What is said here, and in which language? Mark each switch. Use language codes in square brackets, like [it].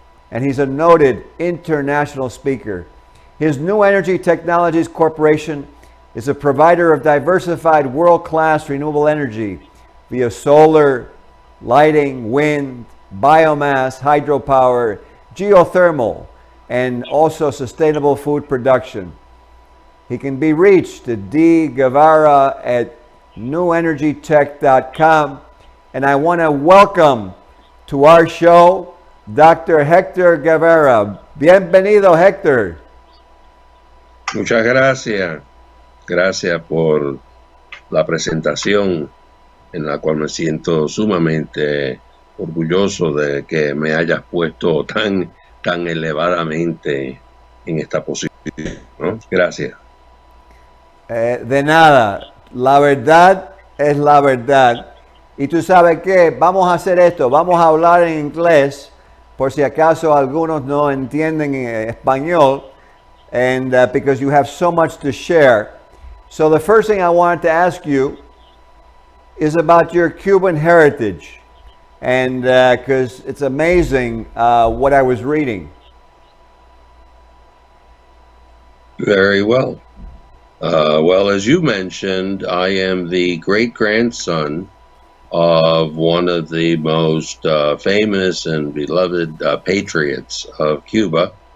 [en] And he's a noted international speaker. His New Energy Technologies Corporation is a provider of diversified world-class renewable energy via solar, lighting, wind, biomass, hydropower, geothermal, and also sustainable food production. He can be reached at dguevara at newenergytech.com. And I want to welcome to our show Dr. [es] Hector Guevara. Bienvenido, Hector. Muchas gracias. Gracias por la presentación en la cual me siento sumamente orgulloso de que me hayas puesto tan elevadamente en esta posición, ¿no? Gracias. De nada, la verdad es la verdad. Y tú sabes qué, vamos a hacer esto, vamos a hablar en inglés, por si acaso algunos no entienden español, [en] and because you have so much to share. So the first thing I wanted to ask you is about your Cuban heritage, and because it's amazing what I was reading. Very well. Well, as you mentioned, I am the great-grandson of one of the most famous and beloved patriots of Cuba.